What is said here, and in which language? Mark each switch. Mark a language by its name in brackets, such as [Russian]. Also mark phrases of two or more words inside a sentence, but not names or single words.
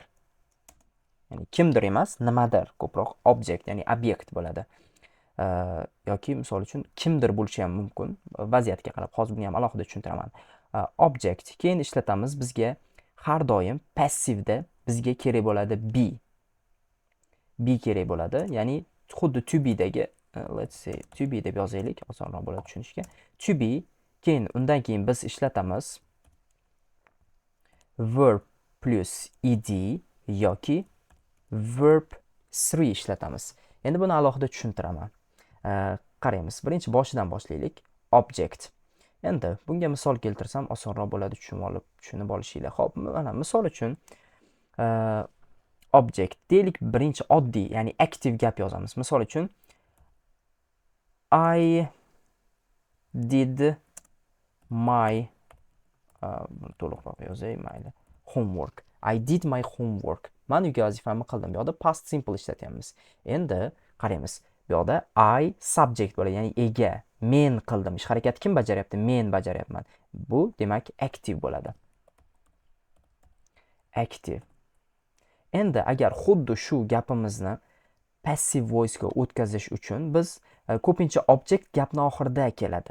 [Uzbek] Ya'ni kimdir emas, nimadir, ko'proq object, ya'ni obyekt bo'ladi. Yoki misol uchun kimdir bo'lishi ham mumkin. Vaziyatga qarab, hozir buni ham alohida tushuntiraman. Object keyin ishlatamiz, bizga har doim passivda bizga kerak bo'ladi be kerak bo'ladi. Ya'ni xuddi [English] to be [Uzbek] dagi [English] let's say to be [Uzbek] deb yozaylik, osonroq bo'ladi tushunishga. [English] To be, [Uzbek] keyin undan keyin biz ishlatamiz [English] verb plus ed [Uzbek] yoki verb 3 ishlatamiz. Endi buni alohida tushuntiraman. Qaraymiz. Birinchi boshidan boshlaylik. Object. Endi bunga misol keltirsam osonroq bo'ladi tushunib olishinglar. Xo'p, mana misol uchun object deylik, birinchi oddiy, ya'ni active gap yozamiz. Misol uchun [English] I did my [Uzbek] to'liqroq yozay, mayli. [English] Homework. I did my homework. [Uzbek] Men uyga vazifamni qildim. Bu yoqda [English] past simple [Uzbek] ishlatyapmiz. Endi qaraymiz. Bu yoqda I subject bo'ladi, ya'ni ega. Men qildim. Ish harakati kim bajaryapti? Men bajaryapman. Bu demak active bo'ladi. Active. Endi agar xuddi shu gapimizni [English] passive voice [Uzbek] ga o'tkazish uchun biz ko'pincha object gapning oxirida keladi.